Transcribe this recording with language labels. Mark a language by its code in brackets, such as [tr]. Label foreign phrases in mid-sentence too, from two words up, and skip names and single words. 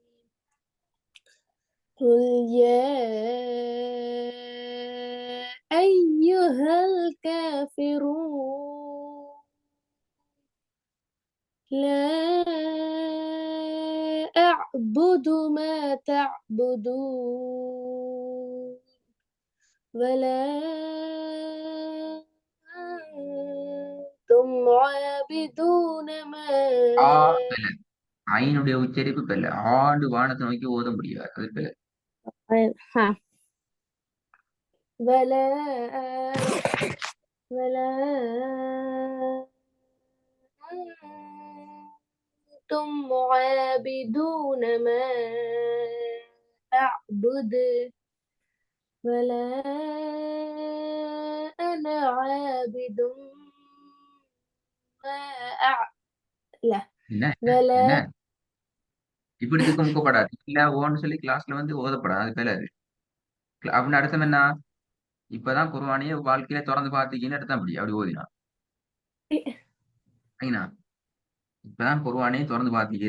[ar] قل يا أيها الكافرون لا أعبد ما تعبدون ولا أنتم عابدون ما [ta] ஐனுடைய உச்சரிப்பு பெல்ல. ஆண்டு வானத்தை நோக்கி ஓத முடியாது. அது பெல்ல. [ar] ولا أنتم عابدون ما أعبد ولا أنا عابد ما لا ولا [ta] இப்படி முக்கப்படாது. இல்ல ஓன்னு சொல்லி கிளாஸ்ல வந்து ஓதப்படாது. அது பேல அது. அப்படின்னு அர்த்தம் என்ன? இப்பதான் குர்ஆனையே வாழ்க்கையில திறந்து பார்த்தீங்கன்னு அர்த்தம். அப்படி ஓதினா ஐனா இப்பதான் குர்ஆனையே திறந்து பார்த்தீங்க.